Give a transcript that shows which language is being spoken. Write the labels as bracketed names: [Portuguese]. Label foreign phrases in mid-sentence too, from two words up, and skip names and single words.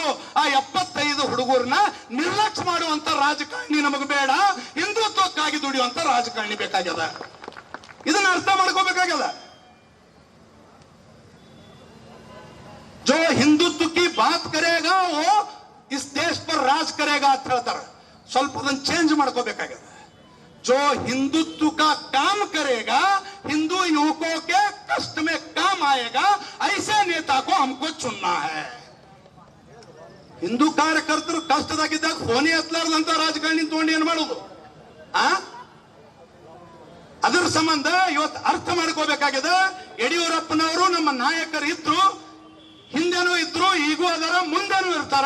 [Kannada] ಆ 75 ಹುಡುಗರನ್ನ ನಿರ್ಲಕ್ಷ್ಯ ಮಾಡುವಂತ ರಾಜಕಾರಣಿ ನಮಗೆ ಬೇಡ, ಹಿಂದುತ್ವಕ್ಕಾಗಿ ದುಡಿಯುವಂತ ರಾಜಕಾರಣಿ ಬೇಕಾಗ್ಯದ. ಇದನ್ನ ಅರ್ಥ ಮಾಡ್ಕೋಬೇಕಾಗ್ಯದ. [Hindi] जो हिंदुत्व की बात करेगा वो इस देश पर राज करेगा [Kannada] ಅಂತ ಹೇಳ್ತಾರೆ. ಸ್ವಲ್ಪ ಅದನ್ನ ಚೇಂಜ್ ಮಾಡ್ಕೋಬೇಕಾಗ್ಯದ. [Hindi] जो हिंदुत्व का काम करेगा, हिंदू युवकों के कष्ट में काम आएगा, ऐसे नेता को हमको चुनना है. [Kannada] ಹಿಂದೂ ಕಾರ್ಯಕರ್ತರು ಕಷ್ಟದಾಗಿದ್ದಾಗ ಫೋನಿ ಎತ್ತಲಾರ್ದಂತ ರಾಜಕಾರಣಿ ತಗೊಂಡು ಏನ್ ಮಾಡೋದು? ಅದರ ಸಂಬಂಧ ಇವತ್ತು ಅರ್ಥ ಮಾಡ್ಕೋಬೇಕಾಗಿದೆ. ಯಡಿಯೂರಪ್ಪನವರು ನಮ್ಮ ನಾಯಕರು ಇದ್ರು, ಹಿಂದೆನೂ ಇದ್ರು, ಈಗೂ ಅದರ ಮುಂದೆನೂ ಇರ್ತಾರೆ.